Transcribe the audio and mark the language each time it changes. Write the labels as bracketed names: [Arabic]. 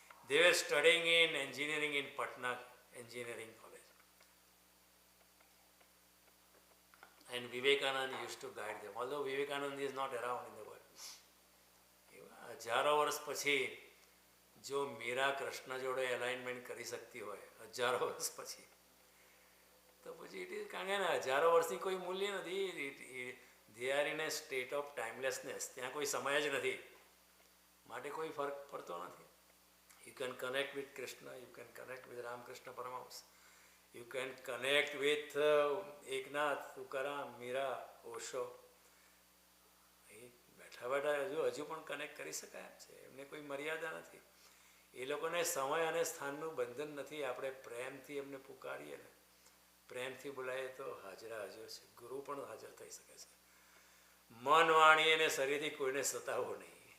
[English] They were studying in engineering in Patna Engineering College. And Vivekananda used to guide them. Although Vivekananda is not around in the world. [Gujarati] હજારો વર્ષ પછી જો મીરા કૃષ્ણ જોડે alignment કરી શકતી હોય હજારો વર્ષ પછી, તો પછી ઇટ ઇઝ, કારણ કે હજારો વર્ષની કોઈ મૂલ્ય નથી. [English] They are in a state of timelessness. [Gujarati] ત્યાં કોઈ સમય જ નથી, માટે કોઈ ફરક પડતો નથી. [English] You can connect with Krishna, you can connect with Ramakrishna Paramahamsa, you can connect with Eknath, Tukaram, Mira, Osho. [Gujarati] બેઠા બેઠા હજુ પણ કનેક્ટ કરી શકાય એમ છે. એમને કોઈ મર્યાદા નથી. એ લોકોને સમય અને સ્થાનનું બંધન નથી. આપણે પ્રેમથી એમને પુકારીએ ને, પ્રેમથી બોલાવીએ તો હાજરા હાજર છે. ગુરુ પણ હાજર થઈ શકે છે. મન, વાણી અને શરીરથી કોઈને સતાવવો નહીં.